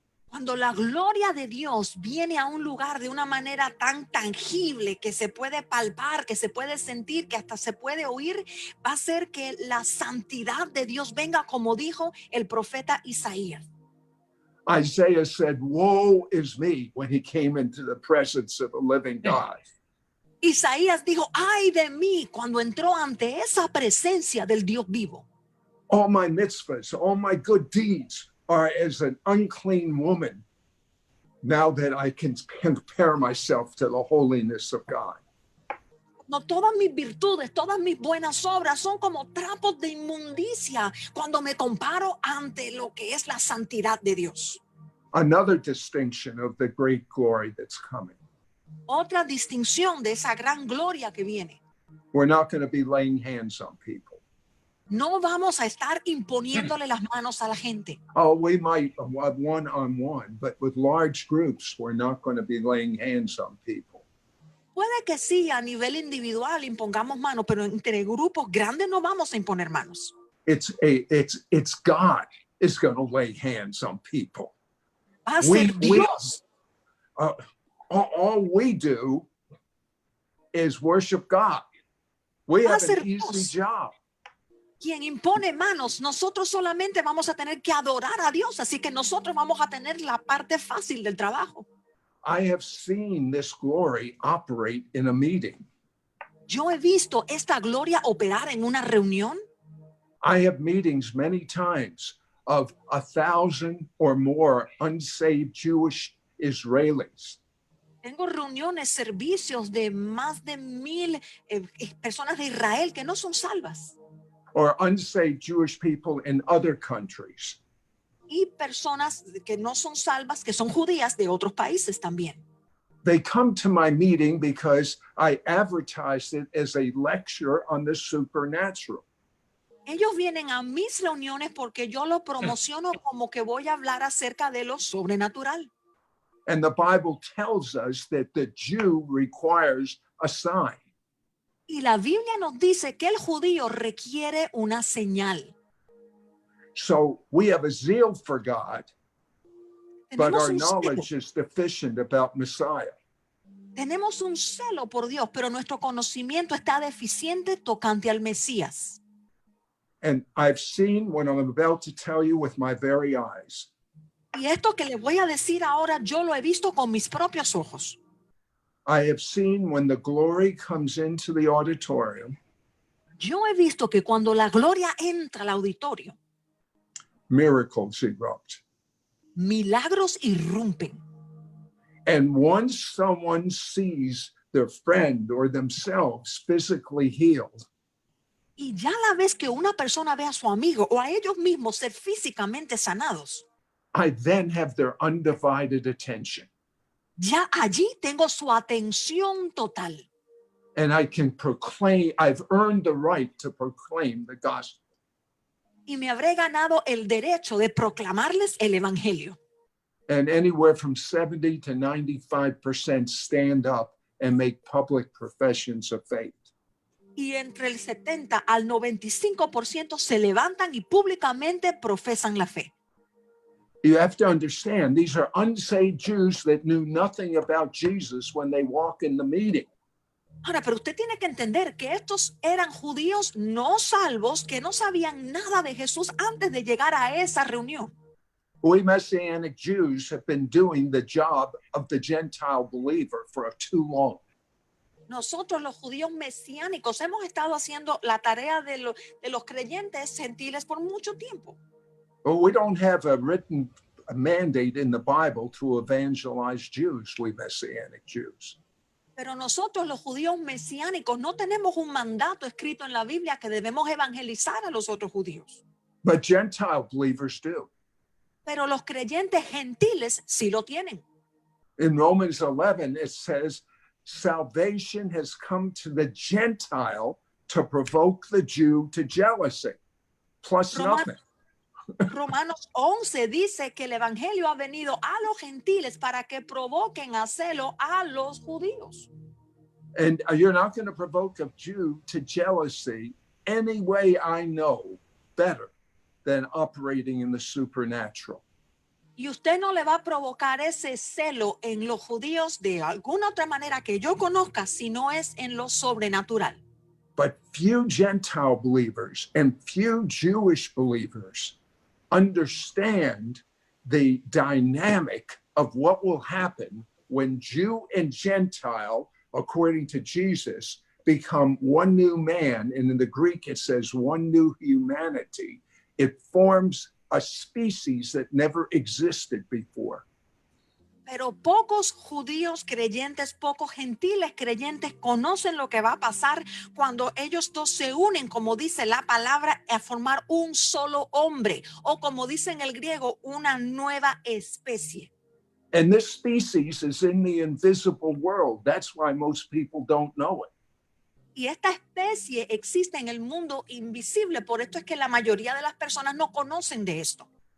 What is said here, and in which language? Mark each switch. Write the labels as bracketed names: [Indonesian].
[Spanish] Cuando la gloria de Dios viene a un lugar de una manera tan tangible que se puede palpar, que se puede sentir, que hasta se puede oír, va a hacer que la santidad de Dios venga, como dijo el profeta Isaías. [English] Isaiah said, "Woe is me," when he came into the presence of a living God. [Spanish] Isaías dijo, ay de mí, cuando entró ante esa presencia del Dios vivo. [English] All my mitzvahs, all my good deeds are as an unclean woman now that I can compare myself to the holiness of God. [Spanish] No, todas mis virtudes, todas mis buenas obras son como trapos de inmundicia cuando me comparo ante lo que es la santidad de Dios. [English] Another distinction of the great glory that's coming. [Spanish] Otra distinción de esa gran gloria que viene. [English] We're not going to be laying hands on people. [Spanish] No vamos a estar imponiéndole las manos a la gente. [English] Oh, we might have one-on-one, but with large groups, we're not going to be laying hands on people. [Spanish] Puede que sí, a nivel individual impongamos manos, pero entre grupos grandes no vamos a imponer manos. [English] It's God is going to lay hands on people. [Spanish] Va a ser Dios. [English] All we do is worship God. We have an easy job. [Spanish] Quien impone manos, nosotros solamente vamos a tener que adorar a Dios, así que nosotros vamos a tener la parte fácil del trabajo. [English] I have seen this glory operate in a meeting. [Spanish] Yo he visto esta gloria operar en una reunión. [English] I have meetings many times of 1,000 or more unsaved Jewish Israelis. [Spanish] Tengo reuniones, servicios de más de 1,000 personas de Israel que no son salvas. [English] Or unsaved Jewish people in other countries. [Spanish] Y personas que no son salvas, que son judías de otros países también. [English] They come to my meeting because I advertised it as a lecture on the supernatural. [Spanish] Ellos vienen a mis reuniones porque yo lo promociono como que voy a hablar acerca de lo sobrenatural. [English] And the Bible tells us that the Jew requires a sign. [Spanish] Y la Biblia nos dice que el judío requiere una señal. [English] So we have a zeal for God, but [Spanish] Tenemos [English] our [Spanish] un [English] knowledge [Spanish] celo, [English] is deficient about Messiah. [Spanish] tenemos un celo por Dios, pero nuestro conocimiento está deficiente tocante al Mesías. [English] And I've seen what I'm about to tell you with my very eyes. [Spanish] Y esto que les voy a decir ahora, yo lo he visto con mis propios ojos. [English] I have seen when the glory comes into the auditorium, [Spanish] Yo he visto que cuando la gloria entra al auditorio, [English] miracles erupt. [Spanish] milagros irrumpen. [English] And once someone sees their friend or themselves physically healed, [Spanish] Y ya la vez que una persona ve a su amigo o a ellos mismos ser físicamente sanados, [English] I then have their undivided attention. [Spanish] ya allí tengo su atención total. [English] And I can proclaim, I've earned the right to proclaim the gospel. [Spanish] Y me habré ganado el derecho de proclamarles el evangelio. [English] And anywhere from 70 to 95% stand up and make public professions of faith. [Spanish] Y entre el 70 al 95% se levantan y públicamente profesan la fe. [English] You have to understand, these are unsaved Jews that knew nothing about Jesus when they walk in the meeting. [Spanish] Ahora, pero usted tiene que entender que estos eran judíos no salvos que no sabían nada de Jesús antes de llegar a esa reunión. [English] We Messianic Jews have been doing the job of the Gentile believer for too long. [Spanish] Nosotros los judíos mesiánicos hemos estado haciendo la tarea de los creyentes gentiles por mucho tiempo. [English] But we don't have a written mandate in the Bible to evangelize Jews, we Messianic Jews. [Spanish] Pero nosotros los judíos mesiánicos no tenemos un mandato escrito en la Biblia que debemos evangelizar a los otros judíos. [English] But Gentile believers do. [Spanish] Pero los creyentes gentiles sí lo tienen. [English] In Romans 11, it says, salvation has come to the Gentile to provoke the Jew to jealousy, plus [Spanish] Roman- [English] nothing. [Spanish] Romanos 11 dice que el evangelio ha venido a los gentiles para que provoquen a celo a los judíos. [English] And you're not going to provoke a Jew to jealousy any way I know better than operating in the supernatural. [Spanish] Y usted no le va a provocar ese celo en los judíos de alguna otra manera que yo conozca, si no es en lo sobrenatural. [English] But few Gentile believers and few Jewish believers understand the dynamic of what will happen when Jew and Gentile, according to Jesus, become one new man. And in the Greek, it says one new humanity. It forms a species that never existed before. [Spanish] Pero pocos judíos creyentes, pocos gentiles creyentes conocen lo que va a pasar cuando ellos dos se unen, como dice la palabra, a formar un solo hombre, o como dice en el griego, una nueva especie. [English] And this species is in the invisible world. That's why most people don't know it. [Spanish] Y esta especie existe en el mundo invisible, por esto es que la mayoría de las personas no conocen de esto.